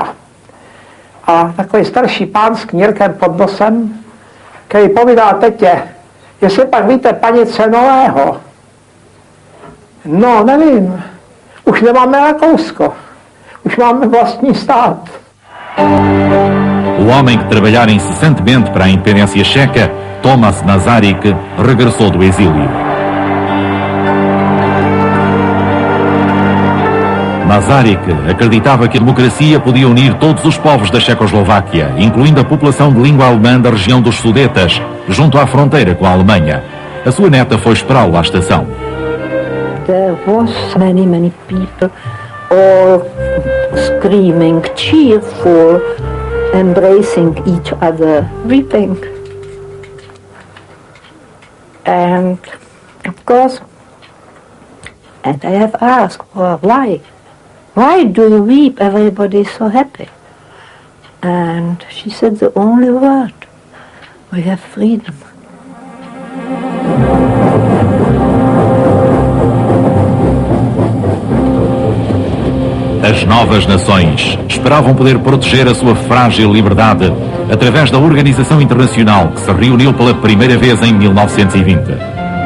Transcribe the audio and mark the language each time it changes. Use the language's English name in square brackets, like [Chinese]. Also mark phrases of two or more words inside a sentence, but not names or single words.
[Czech] A takový starší pán s knírkem pod nosem, který povídá tetě, jestli pak víte paní Cenového. No, nevím, už nemáme Rakousko, už máme vlastní stát. [Portuguese] O homem que trabalhara incessantemente para a independência checa, Tomáš Masaryk, regressou do exílio. Masaryk acreditava que a democracia podia unir todos os povos da Checoslováquia, incluindo a população de língua alemã da região dos Sudetas, junto à fronteira com a Alemanha. A sua neta foi esperá-lo à estação. [English] There was many people all screaming, cheerful, embracing each other, weeping. And of course, and I have asked, well, why? Why do you weep? Everybody is so happy. And she said the only word, we have freedom. [Portuguese] As novas nações esperavam poder proteger a sua frágil liberdade através da Organização Internacional que se reuniu pela primeira vez em 1920.